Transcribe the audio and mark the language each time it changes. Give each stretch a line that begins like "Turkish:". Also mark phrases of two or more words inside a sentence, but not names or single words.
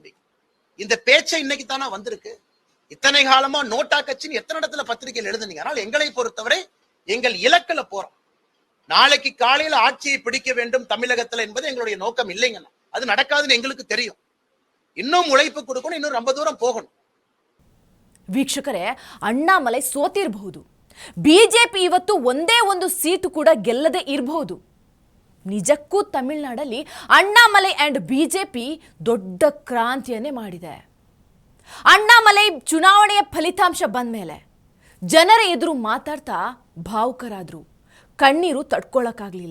Tamil: இந்த பேச்சை இன்னைக்கு தானே வந்திருக்கு. இத்தனை காலமா நோட்டா கட்சின்னு எத்தனை இடத்துல பத்திரிகையில் எழுதுனீங்க. ஆனால் எங்களை பொறுத்தவரை எங்கள் இலக்குல போறோம். நாளைக்கு காலையில ஆட்சியை பிடிக்க வேண்டும் தமிழகத்துல என்பது எங்களுடைய நோக்கம் இல்லைங்கன்னா அது நடக்காதுன்னு எங்களுக்கு தெரியும். இன்னும் உழைப்பு கொடுக்கணும், இன்னும் ரொம்ப தூரம் போகணும்.
Kannada: ವೀಕ್ಷಕರೇ, ಅಣ್ಣಾಮಲೈ ಸೋತಿರಬಹುದು, BJP ಇವತ್ತು ಒಂದೇ ಒಂದು ಸೀಟು ಕೂಡ ಗೆಲ್ಲದೆ ಇರಬಹುದು. ನಿಜಕ್ಕೂ ತಮಿಳುನಾಡಲ್ಲಿ ಅಣ್ಣಾಮಲೈ ಅಂಡ್ BJP ದೊಡ್ಡ ಕ್ರಾಂತಿಯನ್ನೇ ಮಾಡಿದೆ. ಅಣ್ಣಾಮಲೈ ಚುನಾವಣೆಯ ಫಲಿತಾಂಶ ಬಂದ ಮೇಲೆ ಜನರ ಎದುರು ಮಾತಾಡ್ತಾ ಭಾವುಕರಾದ್ರು, ಕಣ್ಣೀರು ತಡ್ಕೊಳ್ಳೋಕ್ಕಾಗಲಿಲ್ಲ.